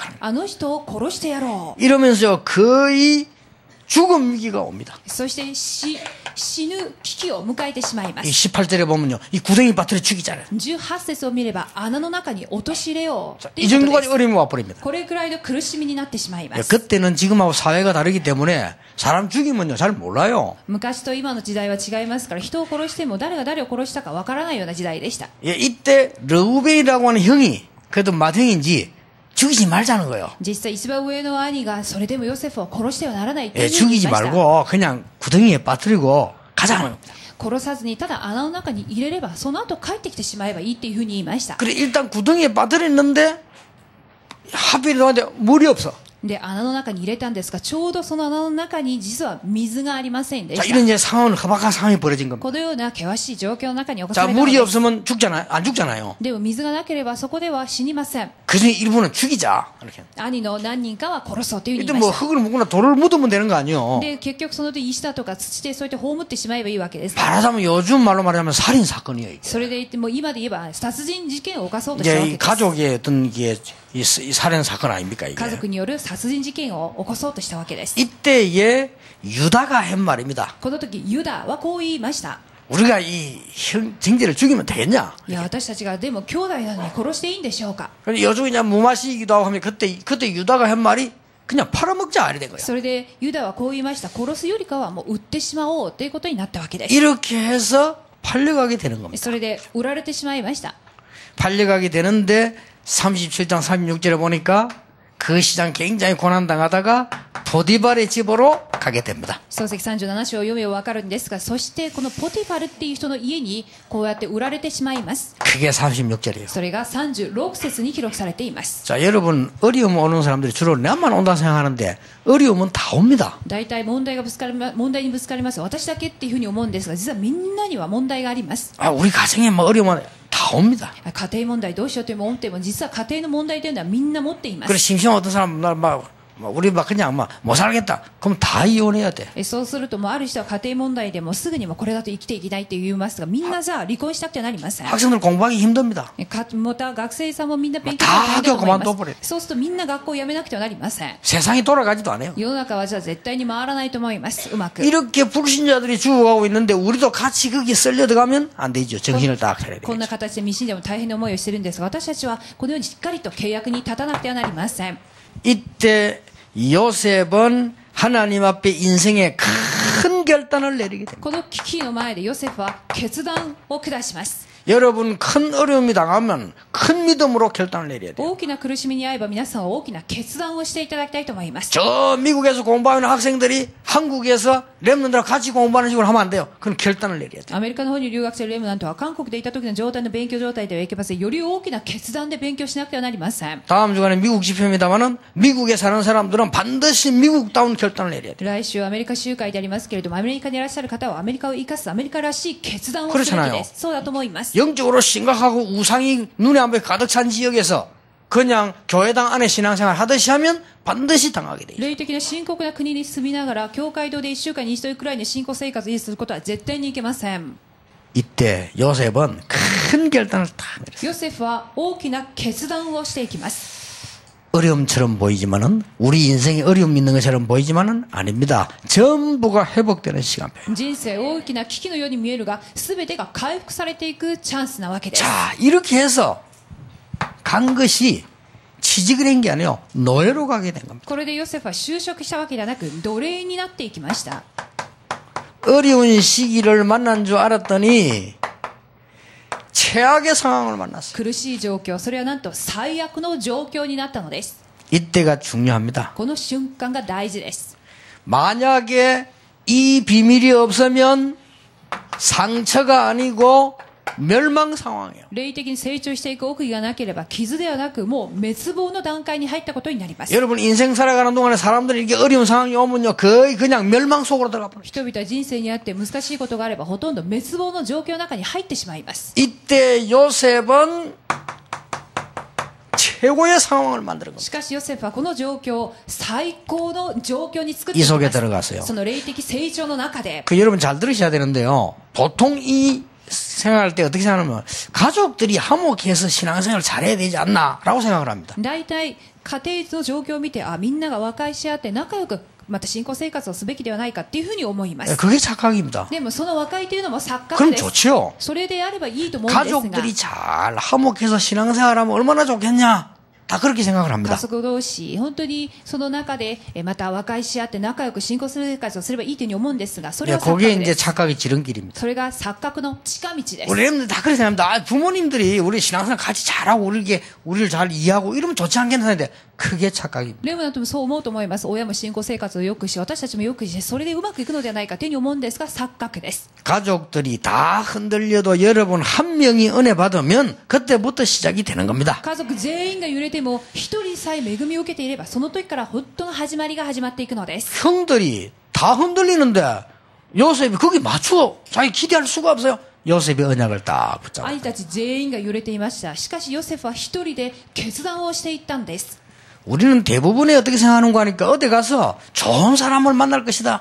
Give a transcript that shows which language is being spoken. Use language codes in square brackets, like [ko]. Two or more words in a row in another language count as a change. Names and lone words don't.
[ja] あの人を殺してやろう。 [ko] 이러면서 거의 죽음 위기가 옵니다. [ja] そして死ぬ危機を迎えてしまいま [ko] 이 [ja] す。 [ko] 18절에 보면요. 이 구덩이 빠뜨려 죽이잖아요. [ja] 18 節を見れば穴の中に陥れようってい [ko] 이 [ja] うことで [ko] 정도까지 [ja] す。 [ko] 어려움이 와버립니다. [ja] これくらいの苦しみになってしまいます。 [ko] 그때는 지금하고 사회가 다르기 때문에 사람 죽이면요. 잘 몰라요. [ja] 昔と今の時代は違いますから人を殺しても誰が誰を殺したかわからないような時代でした。 [ko] 예, 이때 르우벤이라고 하는 형이 그래도 맏형인지 죽이지 말자는 거예요. [ja] 実際一番上の兄がそれでもヨセフを殺してはならないとい [ko] 예, [ja] うふうに言い [ko] 죽이지 [ja] ました。 [ko] 말고 그냥 구덩이에 빠뜨리고 가자는 겁니다. [ja] 殺さずにただ穴の中に入れればその後帰ってきてしまえばいいっていうふうに言いました。 [ko] 그래 일단 구덩이에 빠뜨렸는데 하필 너한테 물이 없어. [ja] で穴の中に入れたんですがちょうどその穴の中に実は水がありませんで [ko] 자 [ja] した。 [ko] 이런 이제 상황은 허박한 상황이 벌어진 겁니다. [ja] このような険しい状況の中に起こ [ko] 자 [ja] されたの [ko] 물이 [ja] です。 [ko] 없으면 죽잖아요. 안 죽잖아요. [ja] でも水がなければそこでは死にません。 [ko] 그중에 일부는 죽이자. 이렇게. [ja] 兄の何人かは殺そうというふうに [ko] 이때 [ja] 言いま [ko] 뭐 [ja] した。 [ko] 흙을 묻거나 돌을 묻으면 되는 거 아니에요. [ja] で結局その石だとか土でそうやって葬ってしまえばいいわけです。 [ko] 말하자면 요즘 말로 말하면 살인 사건이에요. 이게. [ja] それで言っても今で言えば殺人事件を犯そうとしたわ [ko] 이제 [ja] け [ko] 이 [ja] です。 [ko] 가족의 어떤 이게 이 살인 사건 아닙니까 이게. [ja] 家族による殺人事件を起こそうとしたわけです。 [ko] 이때에 유다가 한 말입니다. [ja] この時ユダはこう言いました。 [ko] 우리가 이 형제를 죽이면 되겠냐? [ja] いや私たちがでも兄弟なのに殺していいんでしょうか。 [ko] 근데 요즘에 그냥 무마시기도 하고 하면 그때 유다가 한 말이 그냥 팔아먹자 이래 된 거예요. [ja] それでユダはこう言いました。殺すよりかはもう売ってしまおうということになったわけです。 [ko] 이렇게 해서 팔려가게 되는 겁니다. [ja] それで売られてしまいました。 [ko] 팔려가게 되는데 37장 36절에 보니까 그 시장 굉장히 고난당하다가 보디발의 집으로 가게 됩니다. [ja] 創世記37章を読めば分かるんですがそしてこのポティファルっていう人の家にこうやって売られてしまいます。 [ko] 그게 36절이에요. [ja] それが36節に記録されています。 [ko] 자, 여러분 어려움 오는 사람들이 주로 내만 온다 생각하는데 어려움은 다 옵니다. [ja] 大体問題にぶつかります私だけっていうふうに思うんですが実はみんなには問題があります。 [ko] 아, 우리 가정에 뭐 어려움은 다 옵니다. [ja] 家庭問題どうしようと思っても実は家庭の問題というのはみんな持っていま [ko] 그래 [ja] す。 [ko] 심심한 어떤 사람 우리 막 그냥 못 살겠다. 그럼 다 이혼해야 돼. [ja] そうするともうある人は家庭問題でもうすぐにもこれだと生きていけないって言いますがみんなじゃあ離婚したくてはなりません。 [ko] 학생들 공부하기 힘듭니다. [ja] また学生さんもみんな勉強またが大変だと思い [ko] 学校그만둬버려 [ja] ます。そうするとみんな学校を辞めなくてはなりません。 [ko] 세상이 돌아가지도 않아요. [ja] 世の中はじゃあ絶対に回らないと思います。うまく [ko] 이렇게 불신자들이 죽어가고 있는데 우리도 같이 거기에 썰려 들어가면 안 되죠. 정신을 딱 차려야 [ja] こんな [ko] 되겠죠. [ja] 形で未信者も大変な思いをしているんですが私たちはこのようにしっかりと契約に立たなくてはなりません。 [ko] 이때 요셉은 하나님 앞에 인생의 큰 결단을 내리게 됩니다. [ja] この危機の前でヨセフは決断を下します。 [ko] 여러분 큰 어려움이 당하면 큰 믿음으로 결단을 내려야 돼요. [ja] 大きな苦しみに遭えば皆さんは大きな決断をしていただきたいと思います。 [ko] 저 미국에서 공부하는 학생들이 한국에서 랩런들하고 같이 공부하는 식으로 하면 안 돼요. 그건 결단을 내려야 돼요. [ja] アメリカの方に留学しているレムナントは韓国でいた時の状態の勉強状態ではいけません。より大きな決断で勉強しなくてはなりません。 [ko] 다음 주간에 미국 집회입니다만은 미국에 사는 사람들은 반드시 미국다운 결단을 내려야 돼요. [ja] 来週アメリカ集会でありますけれども、アメリカにいらっしゃる方はアメリカを生かすアメリカらしい決断をすべきです。そうだと思います。 [ko] 영적으로 심각하고 우상이 눈에 안 보여 가득 찬 지역에서 그냥 교회당 안에 신앙생활 하듯이 하면 반드시 당하게 돼요. [ja] 霊的な深刻な国に住みながら教会堂で1週間に1度くらいの信仰生活を維持することは絶対にいけません。 [ko] 이때 요셉은 큰 결단을 다 내렸어요. [ja] ヨセフは大きな決断をしていきます。 [ko] 어려움처럼 보이지만은 우리 인생에 어려움이 있는 것처럼 보이지만은 아닙니다. 전부가 회복되는 시간표예요. [ja] 人生大きな危機のように見えるが、全てが回復されていくチャンスなわけです。 [ko] 자, 이렇게 해서 간 것이 취직을 한 게 아니에요. 노예로 가게 된 겁니다. [ja] これでヨセフは就職したわけではなく奴隷になっていきました。 [ko] 어려운 시기를 만난 줄 알았더니 최악의 상황을 만났어요. [ja] 苦しい状況、それはなんと最悪の状況になったのです。 [ko] 이때가 중요합니다. [ja] この瞬間が大事です。 [ko] 만약에 이 비밀이 없으면 상처가 아니고 멸망 상황이에요. [ja] 霊的に成長していく奥義がなければ傷ではなくもう滅亡の段階に入ったことになります。 [ko] 여러분 인생 살아가는 동안에 사람들이 이렇게 어려운 상황이 오면요 거의 그냥 멸망 속으로 들어가 버려요. [ja] 人々は人生にあって難しいことがあればほとんど滅亡の状況の中に入ってしまいます。 [ko] 이때 요셉은 최고의 상황을 만드는 겁니다. [ja] しかしヨセフはこの状況を最高の状況に作って [ko] 이 [ja] いき [ko] 속에 [ja] ます。 [ko] 들어갔어요. [ja] その霊的成長の中で [ko] 그 여러분 잘 들으셔야 되는데요. 보통 이 생각할 때 어떻게 생각하면 가족들이 화목해서 신앙생활을 잘해야 되지 않나라고 생각을 합니다. [ja] 大体家庭の状況を見てみんなが和解し合って仲良くまた信仰生活をすべきではないかっていうふうに思います。 [ko] 그게 착각입니다. [ja] でもその和解というのも錯覚 [ko] 그럼 [ja] です。 [ko] 좋죠. [ja] それであればいいと思うんですが [ko] 가족들이 잘 화목해서 신앙생활하면 얼마나 좋겠냐. 다 그렇게 생각을 [ja] 家 [ko] 합니다. [ja] 族同士本当にその中でまた和解し合って仲良く信仰生活をすればいいというふうに思うんですがそれは錯 [ko] 그게 [ja] 覚 [ko] 이제 [ja] です。 [ko] 착각의 지름길입니다. [ja] それが錯覚の近道です。 [ko] 우리 여러분들 다 그렇게 생각합니다. 아, 부모님들이 우리 신앙생활 같이 잘하고 우리를 잘 이해하고 이러면 좋지 않겠는데 그게 착각입니다. [ja] レムナントもそう思うと思います。親も信仰生活をよくし私たちもよくしてそれでうまくいくのではないかというふうに思うんですが錯覚です。 [ko] 가족들이 다 흔들려도 여러분 한 명이 은혜 받으면 그때부터 시작이 되는 겁니다. [ja] 家族全員が揺れても一人さえ恵みを受けていればその時から本当の始まりが始まっていくのです。 [ko] 형들이 다 흔들리는데 요셉이 거기 맞추어 자기 기대할 수가 없어요. 요셉이 언약을 딱 붙잡고 [ja] 兄たち全員が揺れていました。しかしヨセフは一人で決断をしていったんです。 [ko] 우리는 대부분이 어떻게 생각하는가 하니까 어디 가서 좋은 사람을 만날 것이다.